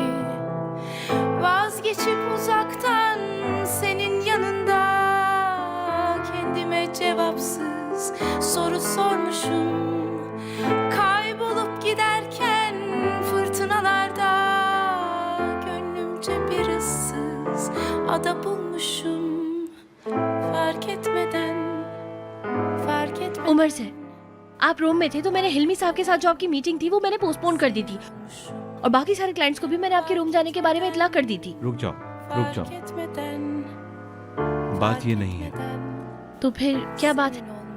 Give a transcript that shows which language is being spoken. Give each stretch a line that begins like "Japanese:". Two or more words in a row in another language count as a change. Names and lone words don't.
Turkish: Vazgeçip uzaktan senin yanında kendime cevapsız soru sormuşum. Kaybolup giderken fırtınalarda gönlümce bir ıssız ada bulmuşum. Fark etmeden
Hindi: उमर से आप रोम में थे तो मैंने हिलमी साहब के साथ जो आपकी मीटिंग थी वो मैंने पोस्टपोन कर दी थी, और बाकी सारे क्लाइंट्स को भी मैंने आपके रूम जाने के बारे में इतला कर दी थी। रुक जाओ रुक जाओ, बात ये नहीं है। तो फिर क्या बात है?